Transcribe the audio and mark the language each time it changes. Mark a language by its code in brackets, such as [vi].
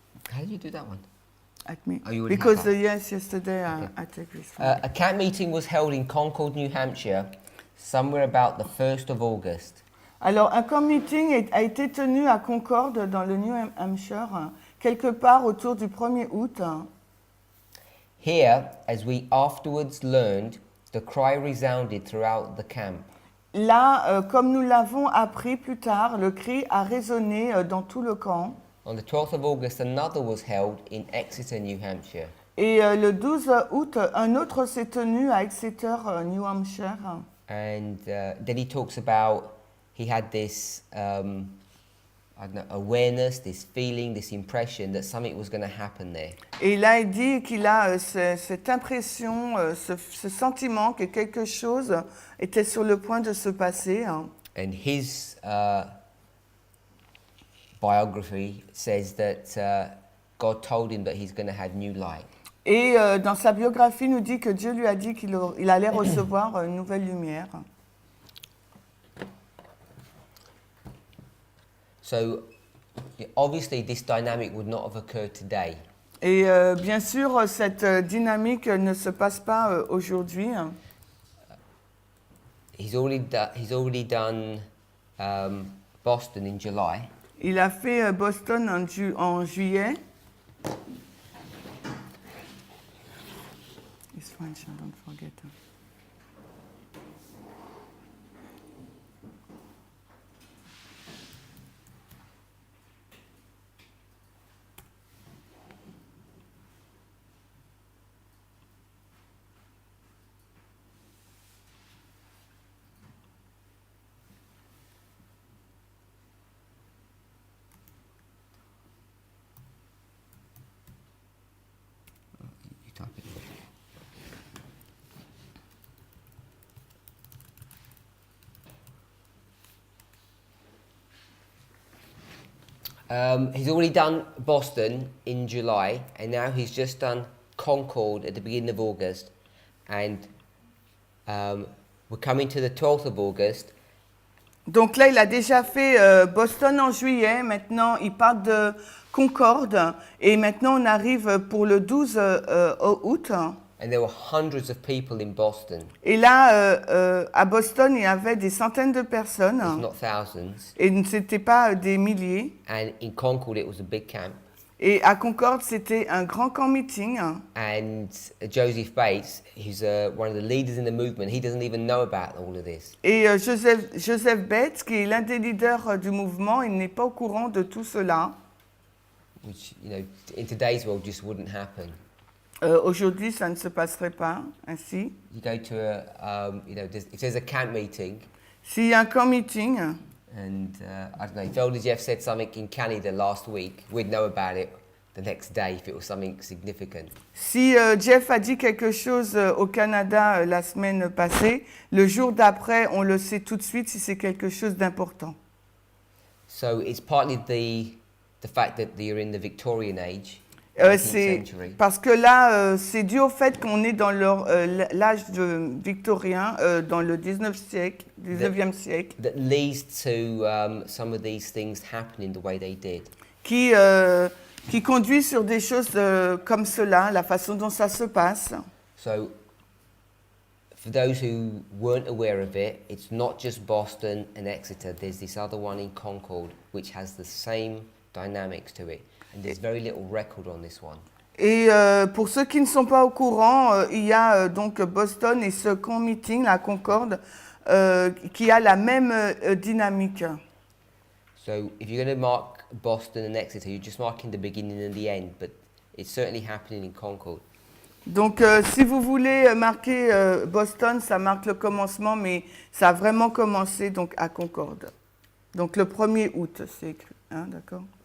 [en] How did you do that one? At me. Oh, you already Because had that. yes, yesterday Okay. I took this one. A camp meeting was held in Concord, New Hampshire, somewhere about the 1st of August. [fr] Alors, un camp meeting a été tenu à Concorde, dans le New Hampshire, quelque part autour du 1er août. [en] Here, as we afterwards learned, the cry resounded throughout the camp. [fr] là, comme nous l'avons appris plus tard, le cri a résonné dans tout le camp. [en] On the 12th of August, another was held in Exeter, New Hampshire. [fr] Et le 12 août, un autre s'est tenu à Exeter, New Hampshire. [en] And then he talks about he had this I don't know, awareness, this feeling, this impression that something was going to happen there. [fr] Et là, il dit qu'il a cette impression, ce sentiment que quelque chose était sur le point de se passer. [en] And his biography says that God told him that he's going to have new light. [fr] Et dans sa biographie, nous dit que Dieu lui a dit qu'il allait recevoir une nouvelle lumière. [en] So, obviously, this dynamic would not have occurred today. [fr] Et bien sûr, cette dynamique ne se passe pas aujourd'hui. [en] He's already done Boston in July. [fr] Il a fait Boston en juillet. [en] It's fine, Sean, don't forget. You type it. He's already done Boston in July, and now he's just done Concord at the beginning of August, and we're coming to the 12th of August. [fr] Donc là, il a déjà fait Boston en juillet. Maintenant, il part de Concorde. Et maintenant, on arrive pour le 12 août. [en] And there were hundreds of people in Boston, [fr] Et là, à Boston, il y avait des centaines de personnes. [en] if not thousands. [fr] Et ce n'était pas des milliers. [en] And in Concord, it was a big camp. [fr] Et à Concorde, c'était un grand camp meeting. [en] And Joseph Bates, who's one of the leaders in the movement, he doesn't even know about all of this. [fr] Et Joseph Bates, qui est l'un des leaders du mouvement, il n'est pas au courant de tout cela. [en] Which, in today's world just wouldn't happen. [fr] Aujourd'hui, ça ne se passerait pas ainsi. [en] You go to if there's a camp meeting, [fr] S'il y a un camp meeting, [en] and I don't know, if Elder Jeff said something in Canada last week, we'd know about it the next day if it was something significant. [fr] si Jeff a dit quelque chose au Canada la semaine passée, le jour d'après, on le sait tout de suite si c'est quelque chose d'important. [en] So it's partly the fact that you're in the Victorian age, 19th [fr] C'est [en] century, [fr] parce que là, c'est dû au fait qu'on est dans l'âge victorien, dans le 19e siècle, [en] that leads to some of these things happening the way they did. [fr] qui conduit sur des choses comme cela, la façon dont ça se passe. [en] So, for those who weren't aware of it, it's not just Boston and Exeter. There's this other one in Concord, which has the same dynamics to it. And there's very little record on this one. [fr] Et pour ceux qui ne sont pas au courant, il y a donc Boston et ce camp meeting, la Concorde, qui a la même dynamique. [en] So, if you're going to mark Boston and Exeter, you're just marking the beginning and the end, but it's certainly happening in Concord. [fr] Donc si vous voulez marquer Boston, ça marque le commencement, mais ça a vraiment commencé donc à Concorde. Donc le 1er août, c'est écrit, hein, d'accord?